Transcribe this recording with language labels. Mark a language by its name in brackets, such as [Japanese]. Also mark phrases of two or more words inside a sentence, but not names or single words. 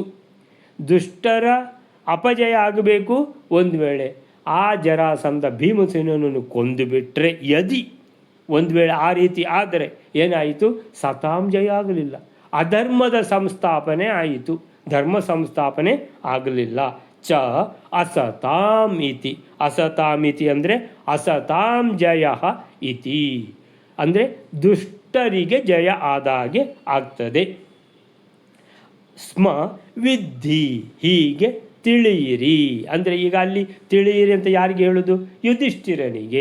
[Kannada] ದುಷ್ಟರ ಅಪಜಯ ಆಗಬೇಕು. ಒಂದು ವೇಳೆ ಆ ಜರಾಸಂಧ ಭೀಮಸೇನನನ್ನು ಕೊಂದು ಬಿಟ್ಟರೆ, ಯದಿ ಒಂದು ವೇಳೆ ಆ ರೀತಿ ಆದರೆ ಏನಾಯಿತು? [Sanskrit] ಸತಾಂ ಜಯ [Kannada] ಆಗಲಿಲ್ಲ, ಅಧರ್ಮದ ಸಂಸ್ಥಾಪನೆ ಆಯಿತು, ಧರ್ಮ ಸಂಸ್ಥಾಪನೆ ಆಗಲಿಲ್ಲ. [Sanskrit] ಚ ಅಸತಾಂ ಇತಿ, ಅಸತಾಂ ಇತಿ ಅಂದರೆ ಅಸತಾಂ ಜಯ ಇತಿ [Kannada] ಅಂದರೆ ದುಷ್ಟರಿಗೆ ಜಯ ಆದಾಗೆ ಆಗ್ತದೆ. [Sanskrit] ಸ್ಮ ವಿದ್ಧಿ, [Kannada] ಹೀಗೆ ತಿಳಿಯಿರಿ ಅಂದರೆ ಈಗ ಅಲ್ಲಿ ತಿಳಿಯಿರಿ ಅಂತ ಯಾರಿಗೆ ಹೇಳೋದು? ಯುಧಿಷ್ಠಿರನಿಗೆ.